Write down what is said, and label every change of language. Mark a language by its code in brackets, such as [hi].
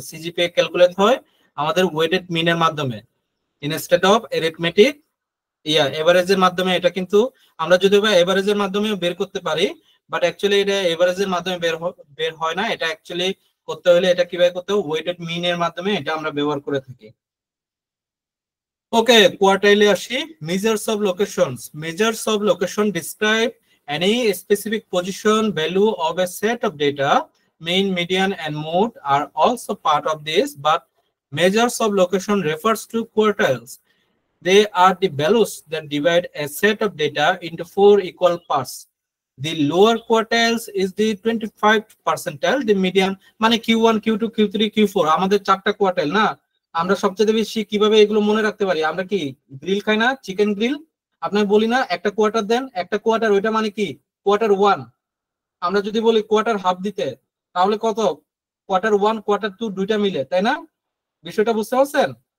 [bn] CGPA calculate হয় আমাদের weighted মিনের মাধ্যমে ইনস্টেড অফ অ্যারিথমেটিক এভারেজের মাধ্যমে। এটা কিন্তু আমরা যদি এভারেজের মাধ্যমে বের করতে পারি, বাট অ্যাকচুয়ালি এটা এভারেজের মাধ্যমে বের হয় না। এটা অ্যাকচুয়ালি করতে হলে এটা কিভাবে করতে হবে? ওয়েটেড মিন এর মাধ্যমে এটা আমরা ব্যবহার করে থাকি। ওকে, কোয়ার্টাইলে আসি। [en] Measures of location describe any specific position value of a set of data. Mean, median and mode are also part of this, but measures of location refers to quartiles. They are the values that divide a set of data into 4 equal parts. The lower quartiles is the 25th percentile, the median [bn] মানে Q1, Q2, Q3, Q4 আমাদের 4টা quartile না। আমরা সবচেয়ে বেশি কিভাবে এগুলো মনে রাখতে পারি? আমরা কি গ্রিল খাই না? চিকেন গ্রিল আপনার বলি না একটা কোয়ার্টার দেন, একটা কোয়ার্টার, ওইটা মানে কি কোয়ার্টার 1। আমরা যদি বলি কোয়ার্টার হাফ দিতে, তাহলে কত? কোয়ার্টার 1 কোয়ার্টার 2 দুইটা মিলে, তাই না? বিষয়টা বুঝতে পারছেন?